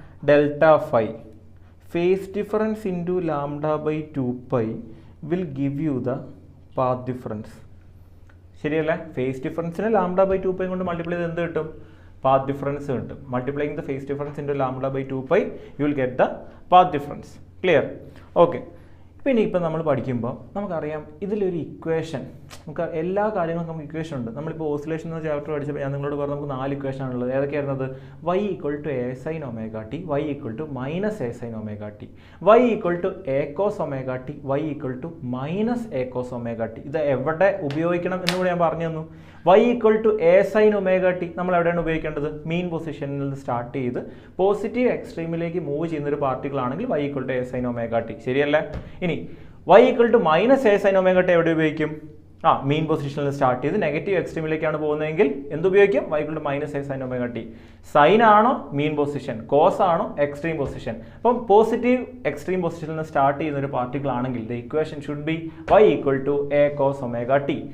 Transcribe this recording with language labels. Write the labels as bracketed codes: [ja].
[en] Delta phi phase difference into λ/2π will give you the path difference. [ml] ശരിയല്ലേ? Face ഡിഫറൻസിന് λ/2π കൊണ്ട് multiply ചെയ്ത് എന്ത് കിട്ടും? പാത്ത് ഡിഫറൻസ് കിട്ടും. [en] Multiplying the phase difference into λ/2π you will get the path difference. Clear? Okay. [ml] പിന്നെ ഇപ്പം നമ്മൾ പഠിക്കുമ്പോൾ നമുക്കറിയാം ഇതിലൊരു ഇക്വേഷൻ, നമുക്ക് എല്ലാ കാര്യങ്ങൾക്കും നമുക്ക് ഇക്വേഷൻ ഉണ്ട്. നമ്മളിപ്പോൾ ഓസിലേഷൻ എന്ന ചാപ്റ്റർ പഠിച്ചപ്പോൾ ഞാൻ നിങ്ങളോട് പറഞ്ഞു നമുക്ക് 4 ഇക്വേഷൻ ആണുള്ളത്. ഏതൊക്കെയായിരുന്നത്? [en] y = a sin ωt, y = -a sin ωt, y = a cos ωt, y = -a cos ωt. [ml] ഇത് എവിടെ ഉപയോഗിക്കണം എന്ന് കൂടി ഞാൻ പറഞ്ഞു തന്നു. y = a sin ωt നമ്മൾ എവിടെയാണ് ഉപയോഗിക്കേണ്ടത്? മീൻ പൊസിഷനിൽ നിന്ന് സ്റ്റാർട്ട് ചെയ്ത് പോസിറ്റീവ് എക്സ്ട്രീമിലേക്ക് മൂവ് ചെയ്യുന്ന ഒരു പാർട്ടിക്കിൾ ആണെങ്കിൽ y = a sin ωt. ശരിയല്ലേ? ഇനി y = -a sin ωt എവിടെ ഉപയോഗിക്കും? മീൻ പൊസിഷനിൽ സ്റ്റാർട്ട് ചെയ്ത് നെഗറ്റീവ് എക്സ്ട്രീമിലേക്കാണ് പോകുന്നതെങ്കിൽ എന്തുപയോഗിക്കും? y = -a sin ωt. Sign ആണോ മീൻ പൊസിഷൻ, കോസ് ആണോ എക്സ്ട്രീം പൊസിഷൻ? അപ്പം പോസിറ്റീവ് എക്സ്ട്രീം പൊസിഷനിൽ നിന്ന് സ്റ്റാർട്ട് ചെയ്യുന്ന ഒരു പാർട്ടിക്കിൾ ആണെങ്കിൽ [en] The equation should be y = a cos ωt.